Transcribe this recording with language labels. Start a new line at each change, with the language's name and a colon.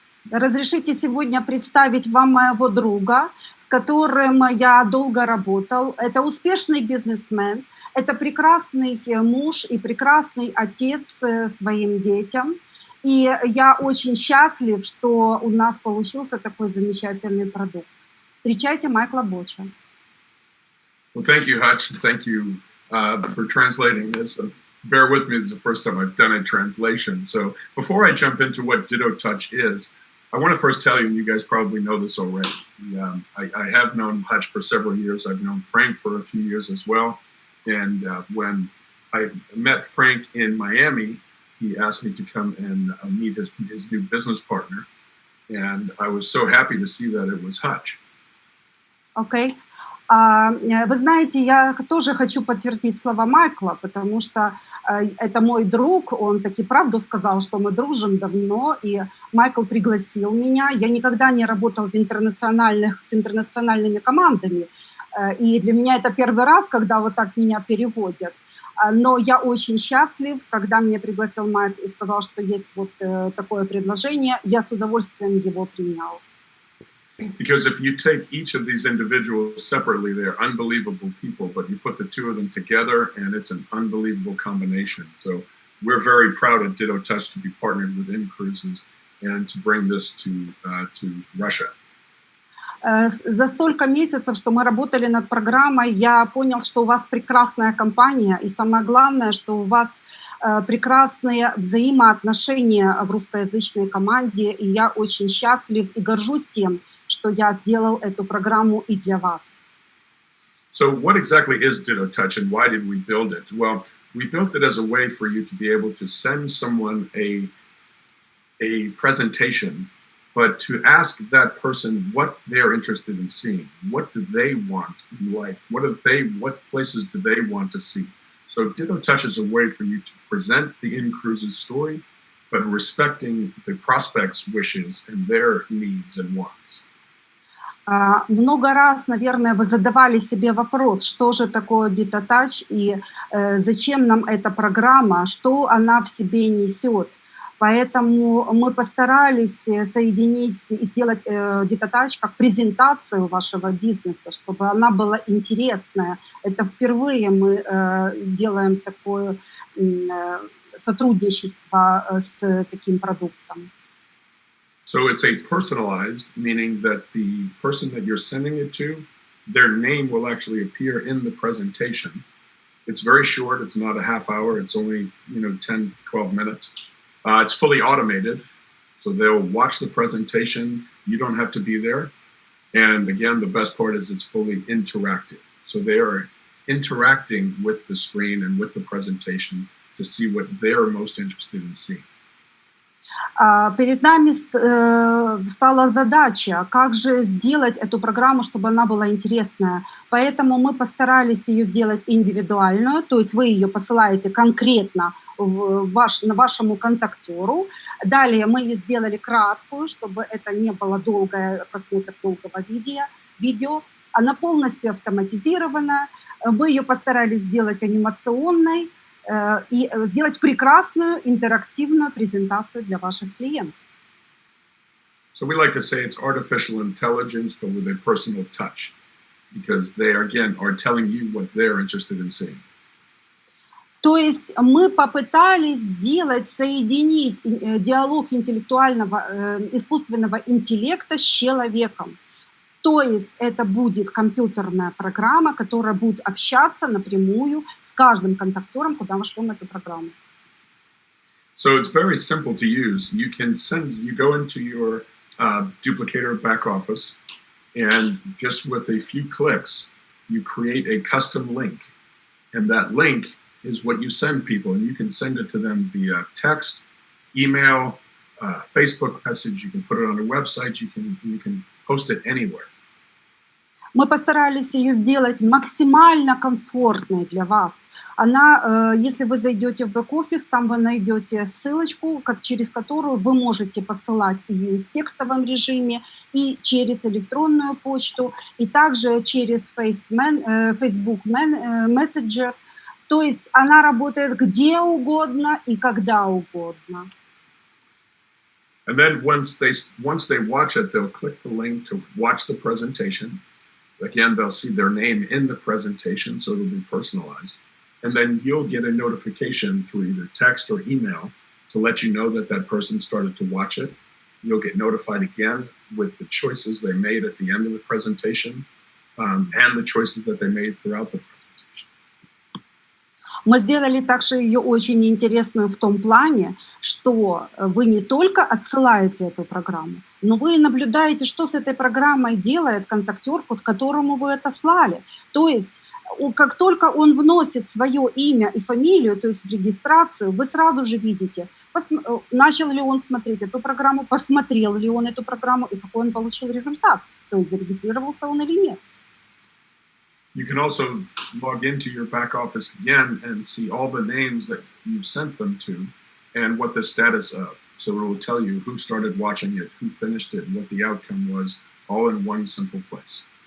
Russian: Разрешите сегодня представить вам моего друга, с которым я долго работал. Это успешный бизнесмен, это прекрасный муж и прекрасный отец своим детям. И я очень счастлив, что у нас получился такой замечательный продукт. Встречайте Майкла Боча.
English: Well, thank you, Hutch. Thank you for translating this. Bear with me, this is the first time I've done a translation. So before I jump into what Ditto is, I want to first tell you, and you guys probably know this already, I have known Hutch for several years. I've known Frank for a few years as well. And when I met Frank in Miami, he asked me to come and meet his new business partner. And I was so happy to see that it was Hutch.
Russian: Окей. Вы знаете, я тоже хочу подтвердить слова Майкла, потому что это мой друг, он таки правду сказал, что мы дружим давно, и Майкл пригласил меня. Я никогда не работал с интернациональными командами, и для меня это первый раз, когда вот так меня переводят. Но я очень счастлив, когда меня пригласил Майк и сказал, что есть вот такое предложение, я с удовольствием его принял.
English: Because if you take each of these individuals separately, they're unbelievable people, but you put the two of them together and it's an unbelievable combination. So we're very proud at Ditto Touch to be partnered with InCruises and to bring this to Russia.
Russian: За столько месяцев, что мы работали над программой, я понял, что у вас прекрасная компания, и самое главное, что у вас прекрасные взаимоотношения в русскоязычной команде, и я очень счастлив и горжусь тем, что я сделал эту программу и для вас.
English: So what exactly is Ditto Touch and why did we build it? Well, we built it as a way for you to be able to send someone a presentation, but to ask that person what they're interested in seeing. What do they want in life? What places do they want to see? So Ditto Touch is a way for you to present the InCruises story, but respecting the prospect's wishes and their needs and wants.
Russian: Много раз, наверное, вы задавали себе вопрос, что же такое Ditto Touch и зачем нам эта программа, что она в себе несет. Поэтому мы постарались соединить и сделать Ditto Touch как презентацию вашего бизнеса, чтобы она была интересная. Это впервые мы делаем такое сотрудничество с таким продуктом.
English: So it's a personalized, meaning that the person that you're sending it to, their name will actually appear in the presentation. It's very short. It's not a half hour. It's only, 10, 12 minutes. It's fully automated. So they'll watch the presentation. You don't have to be there. And again, the best part is it's fully interactive. So they are interacting with the screen and with the presentation to see what they're most interested in seeing.
Russian: Перед нами стала задача, как же сделать эту программу, чтобы она была интересная. Поэтому мы постарались ее сделать индивидуальную, то есть вы ее посылаете конкретно вашему контактеру. Далее мы ее сделали краткую, чтобы это не было просмотр долгого видео. Она полностью автоматизирована. Мы ее постарались сделать анимационной, и сделать прекрасную интерактивную презентацию для ваших клиентов.
English: So we like to say it's artificial intelligence, but with a personal touch, because they, again, are telling you what they're interested in seeing.
Russian: То есть мы попытались соединить диалог искусственного интеллекта с человеком. То есть это будет компьютерная программа, которая будет общаться напрямую каждым контактером, куда мы шлем эту программу.
English: So it's very simple to use. You go into your Duplicator back office, and just with a few clicks, you create a custom link. And that link is what you send people, and you can send it to them via text, email, Facebook message. You can put it on a website. You can post it anywhere.
Russian: Мы постарались ее сделать максимально комфортной для вас. Она, если вы зайдете в бэк-офис, там вы найдете ссылочку, через которую вы можете посылать ее в текстовом режиме и через электронную почту, и также через Facebook Messenger. То есть она работает где угодно и когда угодно.
English: And then once they watch it, they'll click the link to watch the presentation. Again, they'll see their name in the presentation, so it'll be personalized. And then you'll get a notification through either text or email to let you know that person started to watch it. You'll get notified again with the choices they made at the end of the presentation and the choices that they made throughout the presentation.
Russian: Мы сделали также ее очень интересную в том плане, что вы не только отсылаете эту программу, но вы наблюдаете, что с этой программой делает контактер, под которому вы это слали. То есть Как только он вносит свое имя и фамилию, то есть в регистрацию, вы сразу же видите, начал ли он смотреть эту программу, посмотрел ли он эту программу и какой он получил результат, то есть зарегистрировался он или нет.
English: You can also log into your back office again and see all the names that you've sent them to and what the status of. So it will tell you who started watching it, who finished it, and what the outcome was, all in one simple place.